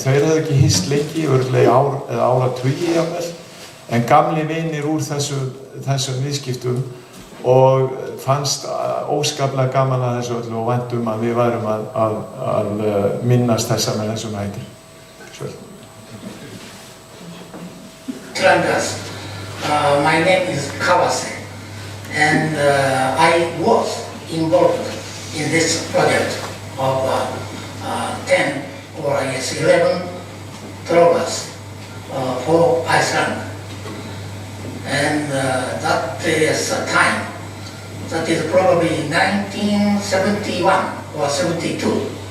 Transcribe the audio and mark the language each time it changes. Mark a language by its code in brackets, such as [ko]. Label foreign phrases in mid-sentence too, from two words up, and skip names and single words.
[is] Þeir hefðu ekki hist lengi, örugglega ár eða áratugi jafnvel en gamli vinir úr þessum viðskiptum og fannst óskaplega gaman að þessu öllu og vænt að við værum að minnast þessa með þessum hætti. Trangas, [en] my name is Kawase and I was involved in this project of 10 or I guess 11 trawlers for Iceland. And that is a time, that is probably 1971 or 72.